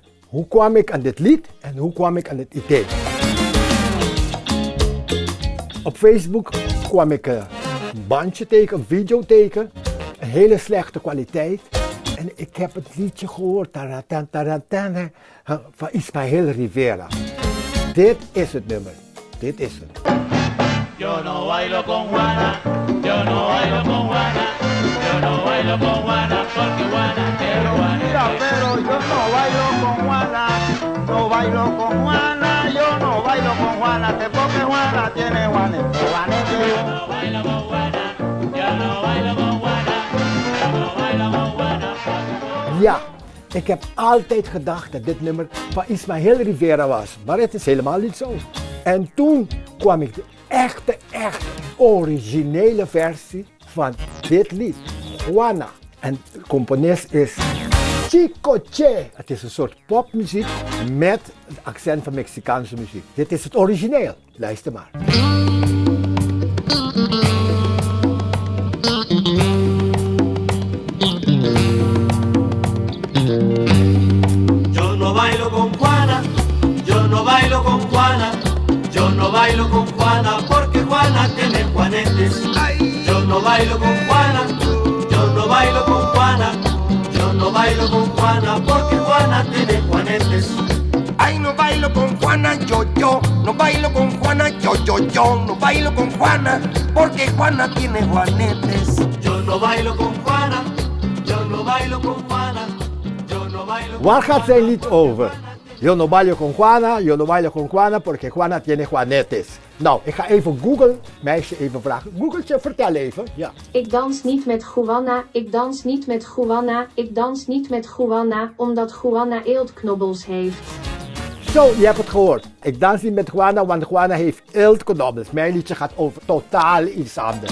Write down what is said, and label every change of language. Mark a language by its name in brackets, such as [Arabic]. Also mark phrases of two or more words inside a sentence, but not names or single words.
[Dutch] Hoe kwam ik aan dit lied en hoe kwam ik aan het idee? Op Facebook kwam ik een bandje tegen, een video tegen. Een hele slechte kwaliteit. En ik heb het liedje gehoord. Van Ismael Rivera. Dit is het nummer. Dit is het. [Spanish] Yo no bailo con Juana, yo no bailo con Juana, yo no bailo con Juana, porque Juana quiero Juana. Mira, pero yo no bailo con Juana, no bailo con Juana, yo no bailo con Juana, que porque Juana tiene Juanete, Juanete. Yo no bailo con Juana, yo no bailo con Juana, yo no bailo con Juana. [Dutch] Ja, ik heb altijd gedacht dat dit nummer van Ismael Rivera was, maar het is helemaal niet zo. En toen kwam ik de echte originele versie van dit lied, Juana. En de componist is Chico Che. Het is een soort popmuziek met het accent van Mexicaanse muziek. Dit is het origineel. Luister maar. [Spanish] Yo no bailo con Juana, yo no bailo con Juana, yo no bailo con Juana, porque Juana tiene juanetes. Yo no bailo con Juana, yo no bailo con Juana, yo no bailo con Juana, porque Juana tiene juanetes. Ay, no bailo con Juana, yo, no bailo con Juana, yo, no bailo con Juana, porque Juana tiene juanetes. Yo no bailo con Juana, yo no bailo con Juana, yo no bailo con [Dutch] Waar gaat zijn lied over? [Spanish] Yo no bailo con Juana, porque Juana tiene juanetes. [Dutch] Nou, ik ga even Google, meisje even vragen. Googeltje, vertel even. Ja. Ik dans niet met Juana, ik dans niet met Juana, ik dans niet met Juana, omdat Juana eeltknobbels heeft. Zo, je hebt het gehoord. Ik dans niet met Juana, want Juana heeft eeltknobbels. Mijn liedje gaat over totaal iets anders.